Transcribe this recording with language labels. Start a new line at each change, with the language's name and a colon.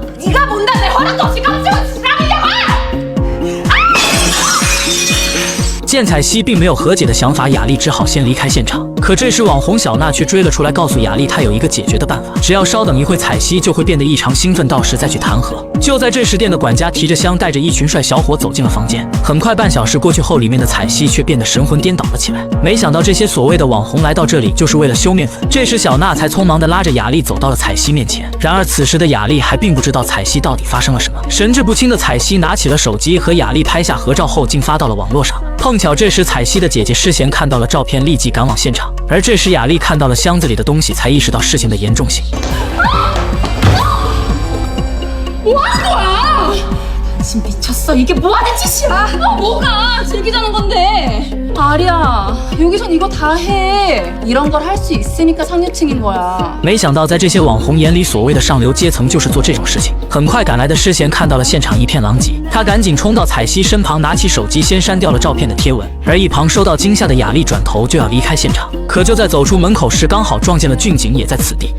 Korean: 네가 뭔데 내 허락도 없이 깜찍은 지랄이냐고!
Chinese: 见彩西并没有和解的想法，雅丽只好先离开现场。可这时，网红小娜却追了出来，告诉雅丽她有一个解决的办法，只要稍等一会，彩西就会变得异常兴奋，到时再去谈和。就在这时，店的管家提着箱，带着一群帅小伙走进了房间。很快，半小时过去后，里面的彩西却变得神魂颠倒了起来。没想到这些所谓的网红来到这里，就是为了修面粉。这时，小娜才匆忙地拉着雅丽走到了彩西面前。然而此时的雅丽还并不知道彩西到底发生了什么。神志不清的彩西拿起了手机，和雅丽拍下合照后，竟发到了网络上。碰巧这时彩西的姐姐诗贤看到了照片，立即赶往现场。而这时雅丽看到了箱子里的东西，才意识到事情的严重性。
Korean: 뭐하는 거야? 지금 미쳤어. 이게 뭐하는 짓이야? 뭐가? 즐기자는 건데. 아리야, 여기선 이거 다 해. 이런 걸 할 수 있으니까 상류층인 거야.
Chinese: 没想到在这些网红眼里，所谓的上流阶层就是做这种事情。很快赶来的诗贤看到了现场一片狼藉，他赶紧冲到彩西身旁，拿起手机先删掉了照片的贴文。而一旁受到惊吓的雅丽转头就要离开现场，可就在走出门口时，刚好撞见了俊景也在此地。